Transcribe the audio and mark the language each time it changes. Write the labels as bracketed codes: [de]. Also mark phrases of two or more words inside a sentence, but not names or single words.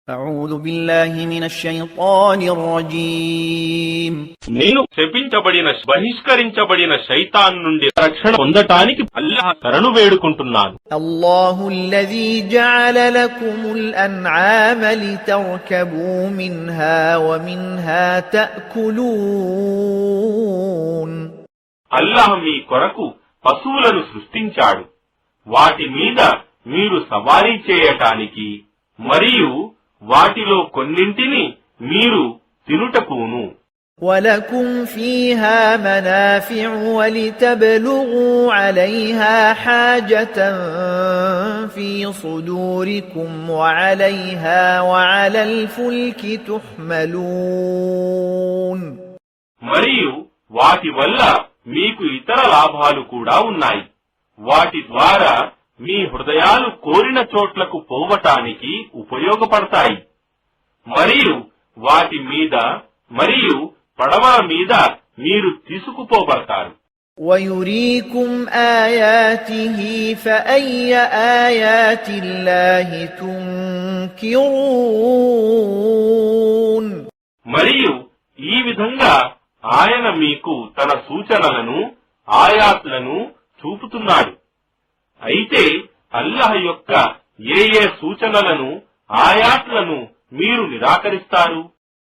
[ar] أعوذ بالله من الشيطان الرجيم [te] నేను శపించబడిన బహిష్కరించబడిన శైతాన్ నుండి రక్షణ పొందటానికి అల్లాహ్ శరణు వేడుకుంటున్నాను. [ar] الله الذي جعل لكم الأنعام لتركبوا منها ومنها تأكلون [te] అల్లాహ్ మీ కొరకు పశువులను సృష్టించాడు, వాటి మీద మీరు సవారీ చేయటానికి మరియు వాటిలో కొన్నింటిని మీరు తినుటకును. [ar] ولكم فيها منافع ولتبلغوا عليها حاجة في صدوركم وعليها وعلى الفلك تحملون [te] మరియు వాటి వల్ల మీకు ఇతర లాభాలు కూడా ఉన్నాయి. వాటి ద్వారా మీ హృదయాలు కోరిన చోట్లకు పోవటానికి ఉపయోగపడతాయి. మరియు వాటి మీద మరియు పడవల మీద మీరు తీసుకుపోబడతారు. [ar] ويريكم آياته فأي آيات الله تنكرون [te] మరియు ఈ విధంగా ఆయన మీకు తన సూచనలను ఆయాత్లను చూపుతున్నాడు. అయితే అల్లాహ్ యొక్క ఏ సూచనలను ఆయాత్లను మీరు నిరాకరిస్తారు?